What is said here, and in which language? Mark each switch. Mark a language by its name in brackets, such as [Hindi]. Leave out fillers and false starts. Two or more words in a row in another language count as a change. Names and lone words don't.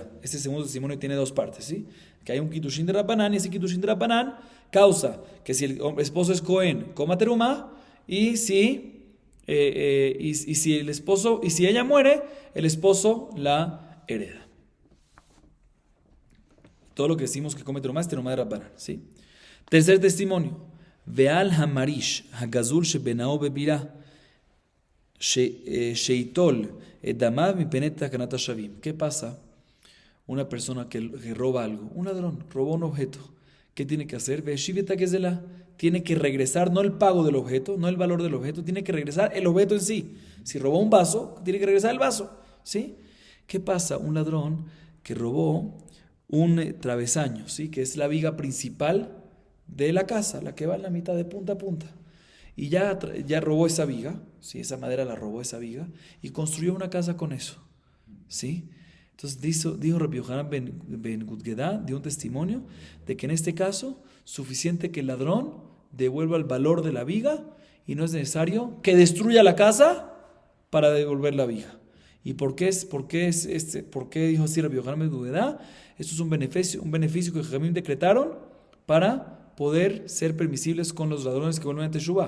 [Spanish] Este segundo testimonio tiene dos partes, ¿sí? Que hay un kiddushin de Rabbanán y ese kiddushin de Rabbanán causa que si el esposo es Cohen, coma terumá, y si ella muere, el esposo la hereda. Todo lo que decimos que come terumá es terumá de Rabbanán, ¿sí? Tercer testimonio: [Hebrew] ועל המריש הגזול שבנאו בבירה שיטול את דמיו מפני תקנת השבים. [Spanish] ¿Qué pasa? Una persona que roba algo, un ladrón, robó un objeto. ¿Qué tiene que hacer? Tiene que regresar, no el pago del objeto, no el valor del objeto, tiene que regresar el objeto en sí. Si robó un vaso, tiene que regresar el vaso, ¿sí? ¿Qué pasa? Un ladrón que robó un travesaño, ¿sí? Que es la viga principal de la casa, la que va en la mitad de punta a punta. Y ya robó esa viga, ¿sí? Esa madera la robó esa viga y construyó una casa con eso, ¿sí? Entonces dijo Rabbi Yohanan ben Gudgedá, dio un testimonio de que en este caso suficiente que el ladrón devuelva el valor de la viga y no es necesario que destruya la casa para devolver la viga. ¿Y por qué dijo así Rabbi Yohanan ben Gudgedá? Esto es un beneficio que Jajamim decretaron para poder ser permisibles con los ladrones que vuelven a Teshuvah.